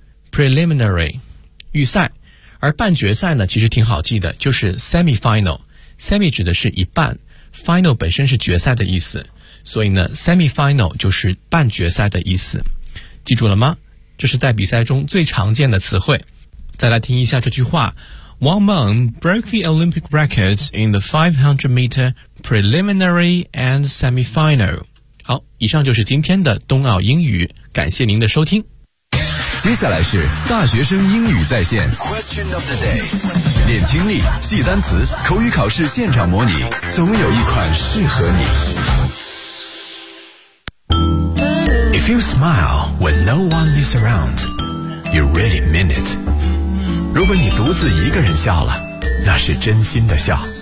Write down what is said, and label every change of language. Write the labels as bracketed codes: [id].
[zh] Preliminary， 预赛。而半决赛呢，其实挺好记的，就是 semifinal。 semi 指的是一半 ，final 本身是决赛的意思，所以呢 ，semifinal 就是半决赛的意思。记住了吗？这是在比赛中最常见的词汇。再来听一下这句话。 [en] Wang Meng broke the Olympic records in the 500-meter preliminary and semifinal. [zh] 好，以上就是今天的冬奥英语，感谢您的收听。接下来是大学生英语在线 [en] Question of the day， [zh] 练听力，记单词，口语考试现场模拟，总有一款适合你。 [en] If you smile when no one is around, you really mean it. [zh] 如果你独自一个人笑了，那是真心的笑。